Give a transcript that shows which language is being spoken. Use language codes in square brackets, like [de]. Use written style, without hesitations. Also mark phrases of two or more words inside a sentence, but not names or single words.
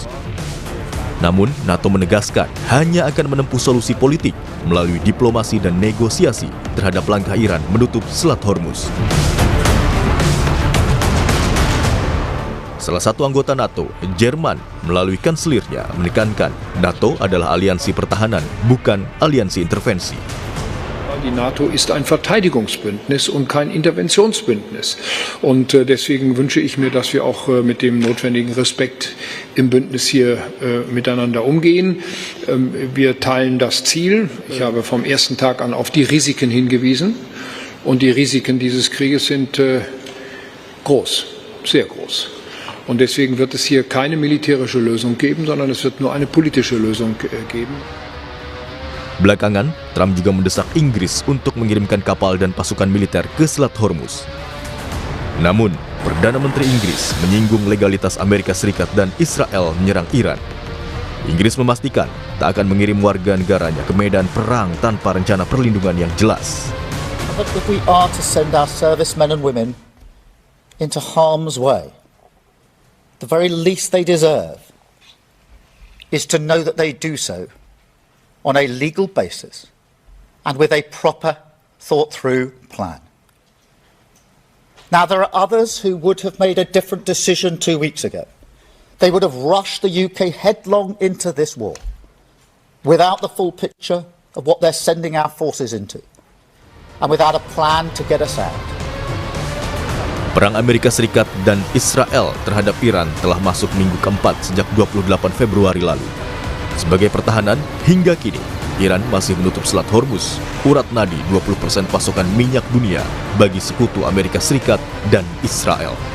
[id] Namun, NATO menegaskan hanya akan menempuh solusi politik melalui diplomasi dan negosiasi terhadap langkah Iran menutup Selat Hormuz. Salah satu anggota NATO, Jerman, melalui kanselirnya menekankan NATO adalah aliansi pertahanan, bukan aliansi intervensi. [de] Die NATO ist ein Verteidigungsbündnis und kein Interventionsbündnis. Und deswegen wünsche ich mir, dass wir auch mit dem notwendigen Respekt im Bündnis hier miteinander umgehen. Wir teilen das Ziel. Ich habe vom ersten Tag an auf die Risiken hingewiesen. Und die Risiken dieses Krieges sind groß, sehr groß. Und deswegen wird es hier keine militärische Lösung geben, sondern es wird nur eine politische Lösung geben. [id] Belakangan, Trump juga mendesak Inggris untuk mengirimkan kapal dan pasukan militer ke Selat Hormuz. Namun, Perdana Menteri Inggris menyinggung legalitas Amerika Serikat dan Israel menyerang Iran. Inggris memastikan tak akan mengirim warga negaranya ke medan perang tanpa rencana perlindungan yang jelas. [en] But if we are to send our servicemen and women into harm's way, the very least they deserve is to know that they do so on a legal basis and with a proper, thought-through plan. Now, there are others who would have made a different decision 2 weeks ago. They would have rushed the UK headlong into this war without the full picture of what they're sending our forces into and without a plan to get us out. [id] Perang Amerika Serikat dan Israel terhadap Iran telah masuk minggu keempat sejak 28 Februari lalu. Sebagai pertahanan, hingga kini, Iran masih menutup Selat Hormuz, urat nadi 20% pasokan minyak dunia bagi sekutu Amerika Serikat dan Israel.